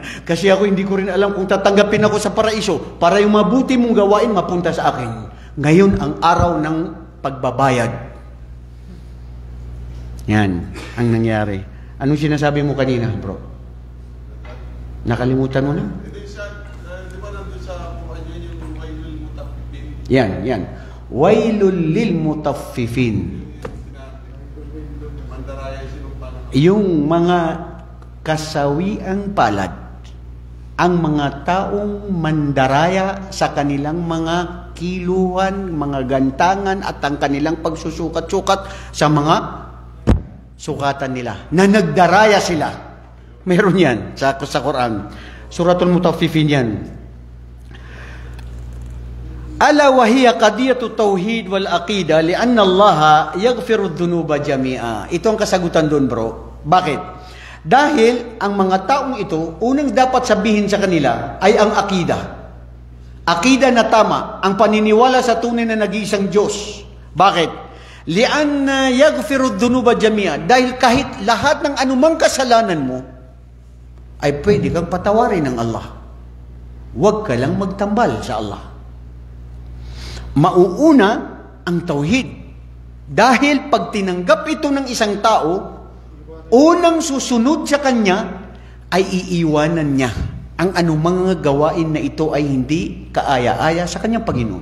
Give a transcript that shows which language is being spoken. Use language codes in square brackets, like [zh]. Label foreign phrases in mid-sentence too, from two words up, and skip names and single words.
[tl] Kasi ako hindi ko rin alam kung tatanggapin ako sa paraiso para yung mabuti mong gawain mapunta sa akin. Ngayon, ang araw ng pagbabayad. Yan, ang nangyari. Anong sinasabi mo kanina, bro? Nakalimutan mo na? Di ba nandun sa yung [ar] ويل المطففين? Yan. ويل للمطففين. [tl] Yung mga kasawiang palad, ang mga taong mandaraya sa kanilang mga kiluhan, mga gantangan at ang kanilang pagsusukat-sukat sa mga sukatan nila, na nagdaraya sila. Meron yan sa Quran. [ar] Suratul Mutaffifin yan. ألا وهي قضية التوحيد والعقيدة لأن الله يغفر الذنوب جميعا. [tl] Ito ang kasagutan doon, bro. Bakit? Dahil ang mga taong ito, unang dapat sabihin sa kanila ay ang aqida. Aqida na tama, ang paniniwala sa tunay na nag-iisang Diyos. Bakit? [ar] لأنه يغفر الذنوب جميعا. [tl] Dahil kahit lahat ng anumang kasalanan mo ay pwede kang patawarin ng Allah. Huwag ka lang magtambal sa Allah. Mauuna ang tauhid. Dahil pag tinanggap ito ng isang tao, unang susunod sa kanya ay iiwanan niya ang anumang gawain na ito ay hindi kaaya-aya sa kanyang Panginoon.